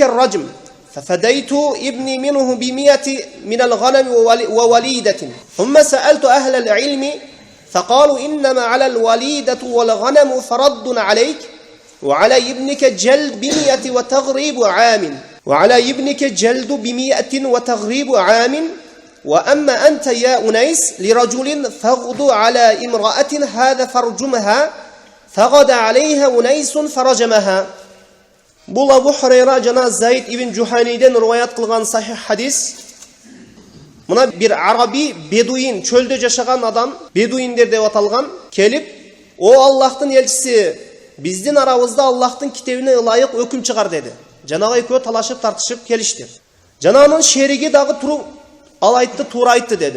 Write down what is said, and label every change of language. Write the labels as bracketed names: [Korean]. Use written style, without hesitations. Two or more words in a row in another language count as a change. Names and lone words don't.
[Arabic] الرجم ففديت ابني منه 100 من الغنم ووليدة ثم سألت أهل العلم فقالوا إنما على الوليدة والغنم فرد عليك وعلى ابنك جلد 100 وتغريب عام وعلى ابنك جلد 100 وتغريب عام وأما أنت يا أنيس لرجل فاغض على امرأة هذا فرجمها فغد عليها أنيس فرجمها. [Kyrgyz] Бұл Абу Хурайра жана Заид ибн Жуханиден риваят кылган сахих хадис. Мына бир араби бедуин, чөлдө жашаган адам, бедуиндер деп аталган, келип, "О Аллахтын элчиси, биздин арабызда Аллахтын китебине ылайык өкүм чыгар" деди. Жанагы экөө талашып тартышып келишти. Жана анын шериги дагы туруп, ал айтты, туура айтты деди.